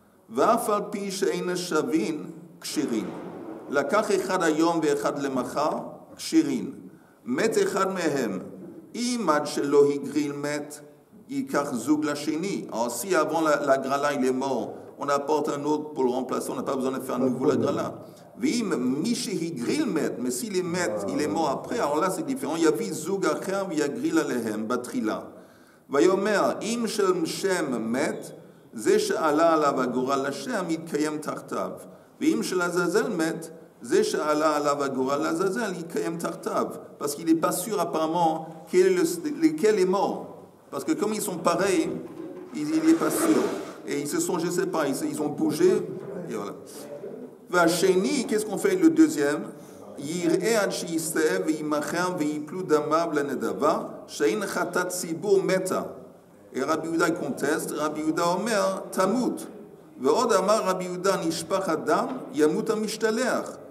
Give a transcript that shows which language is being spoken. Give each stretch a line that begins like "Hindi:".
Hebrew: ואף על פי שאין שווין, קשירין. לקח אחד היום ואחד למחר, קשירין. מת אחד מהם. אם עד שלא הגריל מת, ייקח זוג לשני.
French: Alors si avant la grala il est mort, on apporte un autre pour le remplacer, on n'a pas besoin de faire à nouveau la grala.
Hebrew: ואם מי שהגריל מת,
French: mais s'il est מת, il est mort après, alors là c'est différent.
Hebrew: יביא זוג אחר ויגריל עליהם בתחילה. ויאמר, אם שם מת, זה שעלה עליו הגורל לשם יתקיים תחתיו. ואם של עזאזל מת, זה שעלה עליו הגורל לעזאזל יתקיים תחתיו.
French: Parce qu'il n'est pas sûr apparemment lequel est mort. Parce que comme ils sont pareils, il n'est pas sûr. Et ils se sont, je ne sais pas, ils ont bougé. Et voilà.
Hebrew: והשני,
French: qu'est-ce qu'on fait le deuxième?
Hebrew: יראה עד שיסתאב וימחם ויפלו דמיו לנדבה, שאין חטאת ציבור מתה.
French: Et Rabbi Yehuda conteste,
Hebrew: Rabbi Yehuda Omer, Tamut. ועוד אמר רבי יהודה, נשפך הדם, ימות המשתלח.